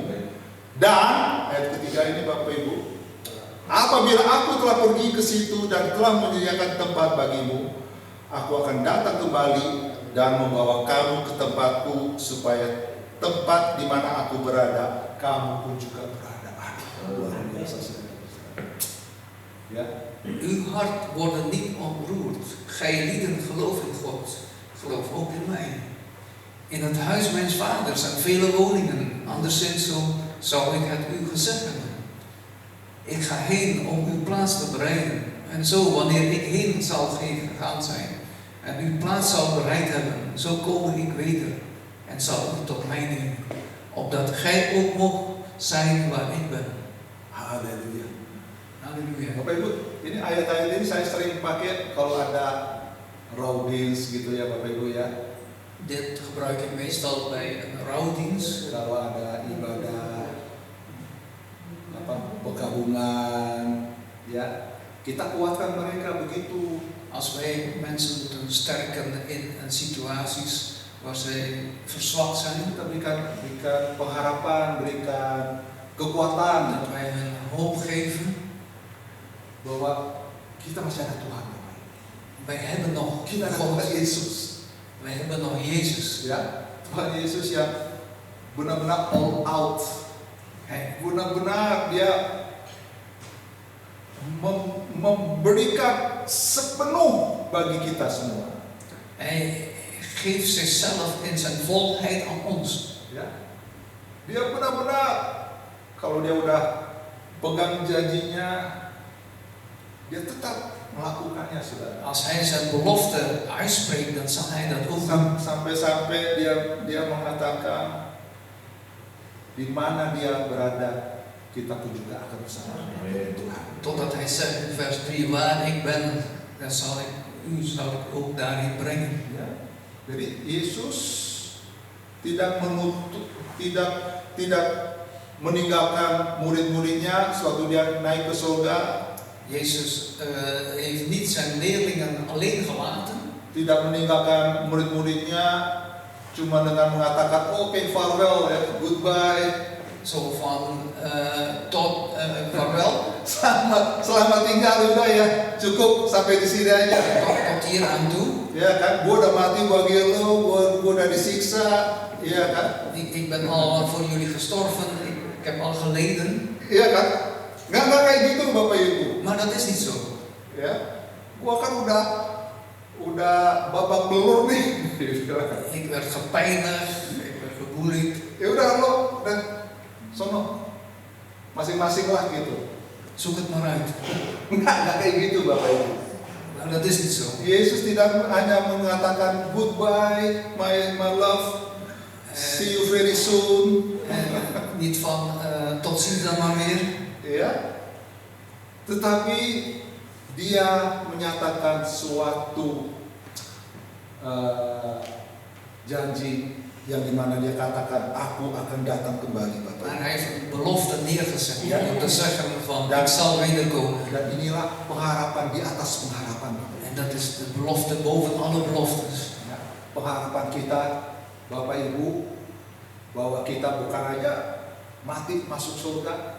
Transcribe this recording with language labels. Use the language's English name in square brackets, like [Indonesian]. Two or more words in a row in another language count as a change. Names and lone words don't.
[Indonesian] Dan ayat ketiga ini Bapak Ibu, apabila aku telah pergi ke situ dan telah menyediakan tempat bagimu, aku akan datang kembali dan membawa kamu ke tempatku, supaya tempat di mana aku berada, kamu pun juga berada. Luar biasa saudara. [Dutch] Ja, Uw hart wordt niet ontroerd. Gij lieden geloof in God. Geloof ook in mij. In het huis mijns vaders zijn vele woningen. Anderszins zo zou ik het u gezegd hebben. Ik ga heen om uw plaats te bereiden. En zo, wanneer ik heen zal gegaan zijn en uw plaats zal bereid hebben, zo kom ik weder en zal u tot mij nemen. Opdat gij ook mocht zijn waar ik ben. [Indonesian] haleluya. [Dutch] Halleluja. [Indonesian] Bapak Ibu, ini ayat-ayat ini saya sering pakai kalau ada rawdins gitu ya Bapak Ibu ya. [Dutch] Dit gebruik ik meestal bij een rouwdienst. [Indonesian] Kalau ada ibadah pegabungan ya, kita kuatkan mereka begitu. [Dutch] Als wij mensen moeten sterken in situaties waar zij verzwakt zijn, [Indonesian] Kita berikan pengharapan, berikan kekuatan [Dutch] dat wij hen hoop geven. [Indonesian] bahwa kita masih ada Tuhan. [Dutch] Wij hebben nog [Indonesian] Kita ada [Dutch] God. [Indonesian] Tuhan Yesus. [Dutch] Wij hebben nog Jezus. [Indonesian] Ya, Tuhan Yesus yang benar-benar [English] all out. [Indonesian] Benar-benar dia memberikan sepenuh bagi kita semua. [Dutch] Hij geeft zichzelf in zijn volheid aan ons. [Indonesian] Ya, dia benar-benar kalau dia udah pegang janjinya, dia tetap melakukannya, saudara. [Dutch] Als hij zijn belofte uitspreekt, dan zal hij dat ook doen. [Indonesian] Sampai-sampai dia mengatakan di mana dia berada, kita pun juga akan bersama dengan Tuhan. [Dutch] Totdat hij zegt in vers 3, waar ik ben, dan zal ik ook daarin brengen. [Indonesian] Ya. Jadi Yesus tidak meninggalkan murid-muridnya sewaktu dia naik ke surga. [Dutch] Jezus heeft niet zijn leerlingen alleen gelaten. [Indonesian] Tidak meninggalkan murid-muridnya cuma dengan mengatakan oke, farewell ya, goodbye. [Dutch] Zo van tot vaarwel. [Indonesian] Selamat tinggal udah ya, cukup sampai di sini aja. [Dutch] Tot hier aan toe. [Indonesian] Ya kan, gua udah mati bagi lo, gua udah disiksa, ya kan? [Dutch] Ik ben al voor jullie gestorven, ik heb al geleden. [Indonesian] Iya kan? Nggak kayak gitu Bapak Ibu. [Dutch] Maar dat is niet zo. [Indonesian] Ya, gua kan udah babak belur nih. [Dutch] Ik werd gepijnigd, ik werd geboeid. [Indonesian] Ya udah lo, dan sono masing-masing lah gitu. [Dutch] Zoek het maar uit. [Indonesian] Nggak kayak gitu Bapak Ibu. [Dutch] Nou, dat is niet zo. [Indonesian] Yesus tidak hanya mengatakan [English] goodbye, my love, see you very soon. [Dutch] Niet van tot ziens dan maar weer. [Indonesian] Ya, tetapi dia menyatakan suatu janji yang dimana dia katakan aku akan datang kembali Bapak. [Dutch] Maar hij heeft een belofte neergezet. Ja. Om te zeggen van ik zal wederkomen. [Indonesian] Dan inilah pengharapan di atas pengharapan Bapak. [Dutch] En dat is de belofte boven alle beloftes. [Indonesian] Ya, pengharapan kita Bapak Ibu bahwa kita bukan aja mati masuk surga.